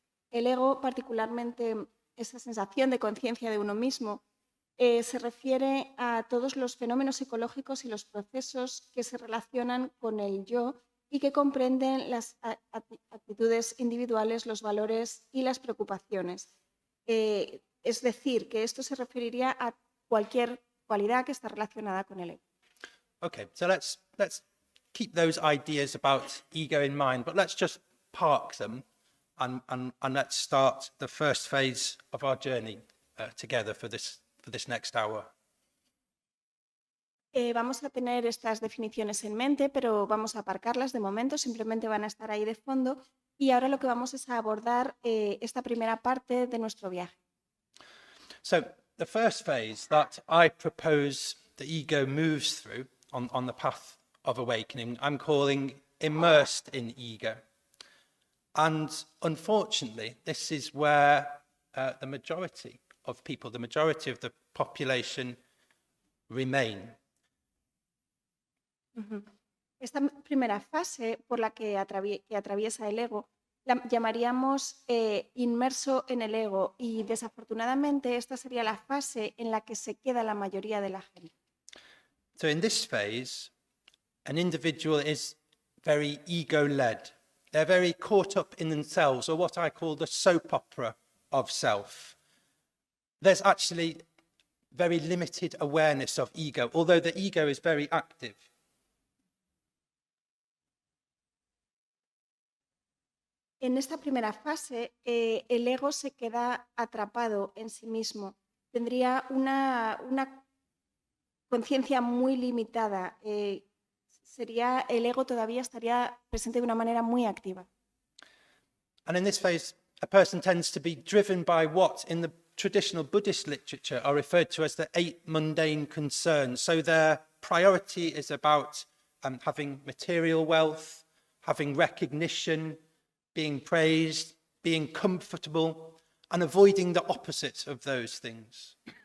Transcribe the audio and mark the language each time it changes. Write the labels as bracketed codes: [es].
[es] el ego, particularmente esa sensación de conciencia de uno mismo, se refiere a todos los fenómenos psicológicos y los procesos que se relacionan con el yo y que comprenden las actitudes individuales, los valores y las preocupaciones. Es decir, que esto se referiría a cualquier cualidad que está relacionada con el ego. [en] Okay, so let's keep those ideas about ego in mind, but let's just park them and let's start the first phase of our journey together for this next hour. [es] Vamos a tener estas definiciones en mente, pero vamos a aparcarlas de momento, simplemente van a estar ahí de fondo, y ahora lo que vamos es a abordar esta primera parte de nuestro viaje. [en] So the first phase that I propose the ego moves through on the path of awakening, I'm calling immersed in ego. And unfortunately, this is where the majority of people, the majority of the population remain. [es] Esta primera fase por la que atraviesa el ego la llamaríamos inmerso en el ego, y desafortunadamente esta sería la fase en la que se queda la mayoría de la gente. [en] So in this phase, an individual is very ego-led. They're very caught up in themselves, or what I call the soap opera of self. There's actually very limited awareness of ego, although the ego is very active. [es] En esta primera fase, el ego se queda atrapado en sí mismo. Tendría una conciencia muy limitada. El ego todavía estaría presente de una manera muy activa. [en] And in this phase, a person tends to be driven by what in the traditional Buddhist literature are referred to as the 8 mundane concerns. So their priority is about having material wealth, having recognition, being praised, being comfortable, and avoiding the opposite of those things.